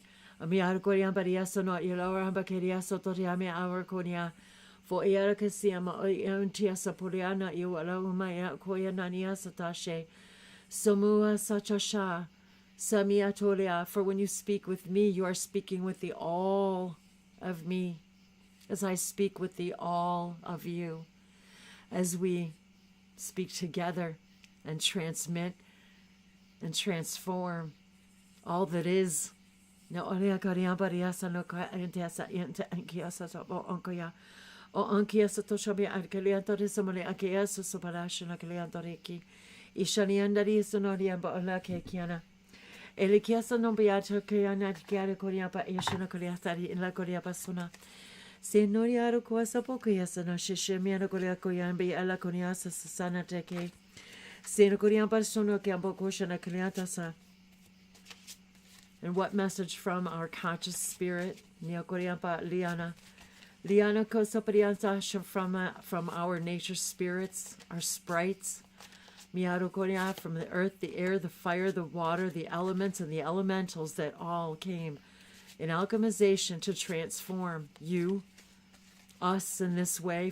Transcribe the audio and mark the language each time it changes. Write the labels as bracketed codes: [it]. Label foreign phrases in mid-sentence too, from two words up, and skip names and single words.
[en] For when you speak with me, you are speaking with the all of me, as I speak with the all of you, as we speak together and transmit and transform all that is. No, olia karia bariasa no ka entesa ente ankiasa so onkoya o ankiasa to shobi arkalianto de somale ankiasa so parashna kalianto reki ishaniandari sonoria ba ola ke kiana elikiasa no biato kiana kiara koria pa ishna kaliatari in la koria pasuna senoria ro kosa pokiasa no shishemia no koria koyambi ala koniasa sana teke senoria persono ke amboko shana kaliatasa. And what message from our conscious spirit? Liana from our nature spirits, our sprites. From the earth, the air, the fire, the water, the elements, and the elementals that all came in alchemization to transform you, us in this way.